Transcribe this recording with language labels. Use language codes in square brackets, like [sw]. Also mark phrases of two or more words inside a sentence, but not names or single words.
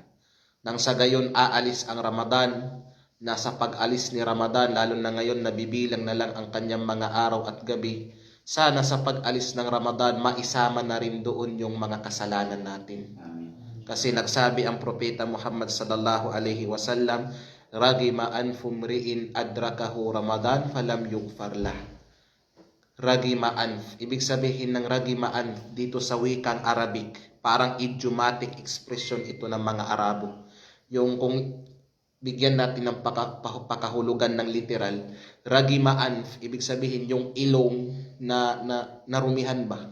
[tl] Nang sa gayon aalis ang Ramadan, nasa pag-alis ni Ramadan, lalo na ngayon nabibilang na lang ang kanyang mga araw at gabi, sana sa pag-alis ng Ramadan maisama na rin doon yung mga kasalanan natin. Kasi nagsabi ang propeta Muhammad [ar] صلى الله عليه وسلم رغم أنف امرئ أدركه رمضان فلم يغفر له. رغم أنف, [tl] ibig sabihin ng [ar] رغم أنف [tl] dito sa wikang Arabic, parang [en] idiomatic expression [tl] ito ng mga Arabo. Yung kung bigyan natin ng pakahulugan ng literal, [ar] رغم أنف, [tl] ibig sabihin yung ilong na narumihan ba?